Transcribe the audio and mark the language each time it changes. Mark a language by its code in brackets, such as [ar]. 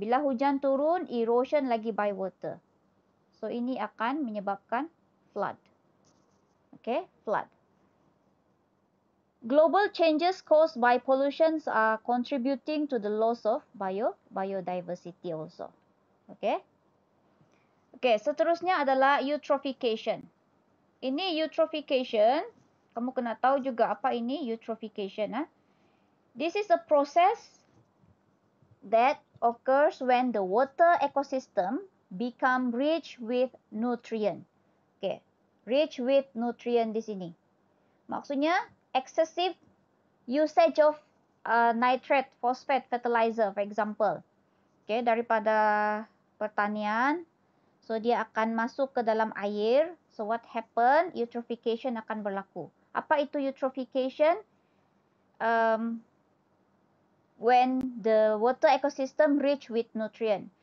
[ms] Bila hujan turun, erosion lagi [en] by water. So, [ms] ini akan menyebabkan flood. [en] Okay, flood. Global changes caused by pollutions are contributing to the loss of biodiversity also. Okay. Okay, [ms] seterusnya adalah eutrophication. Ini eutrophication, kamu kena tahu juga apa ini eutrophication. [en] This is a process that occurs when the water ecosystem become rich with nutrient. Okay, rich with nutrient [ms] di sini. Maksudnya [en] excessive usage of nitrate, phosphate fertilizer, for example. Okay, [ms] daripada pertanian, so dia akan masuk ke dalam air. [en] So what happen? [ms] Eutrophication akan berlaku. Apa itu eutrophication? [en] When the water ecosystem rich with nutrient.